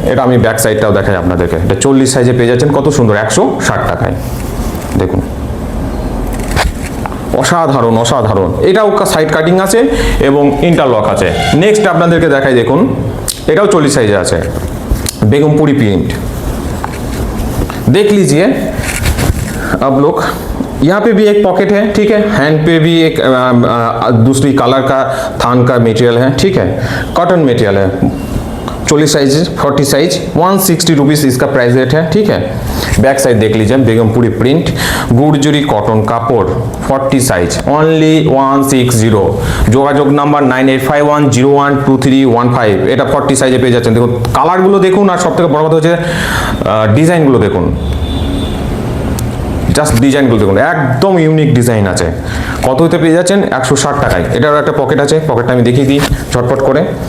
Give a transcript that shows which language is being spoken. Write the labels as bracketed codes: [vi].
[bn] এটা আমি ব্যাক সাইডটাও দেখাই আপনাদেরকে। এটা 40 সাইজে পেয়ে যাচ্ছেন, কত সুন্দর 160 টাকায়। দেখুন অসাধারণ অসাধারণ। এটাও সাইড কাটিং আছে এবং ইন্টারলক আছে। নেক্সট আপনাদেরকে দেখাই, দেখুন এটাও 40 साइज আছে, बेगमपुरी प्रिंट। [hi] देख लीजिए अब लोग, यहाँ पे भी एक पॉकेट है, ठीक है। हैंड पे भी एक दूसरी कलर का थान का मटेरियल है, ठीक है। कॉटन मटेरियल है, 40 साइज 40 साइज 160 रुपीज़ इसका प्राइस रेट है, ठीक है। बैक साइड देख लीजिए, बेगमपुरी प्रिंट, गुड़जुरी कॉटन कापड़ 40 साइज ओनली 160। [bn] যোগাযোগ নাম্বার 9851012315। এটা 40 সাইজে পেয়ে যাচ্ছেন। দেখুন কালারগুলো দেখুন, আর সব থেকে বড় কথা হচ্ছে ডিজাইনগুলো দেখুন, জাস্ট ডিজাইনগুলো দেখুন, একদম ইউনিক ডিজাইন আছে। কত হতে পেয়ে যাচ্ছেন 160 টাকায়। এটারও একটা পকেট আছে, পকেটটা আমি দেখিয়ে দিই ঝটপট করে।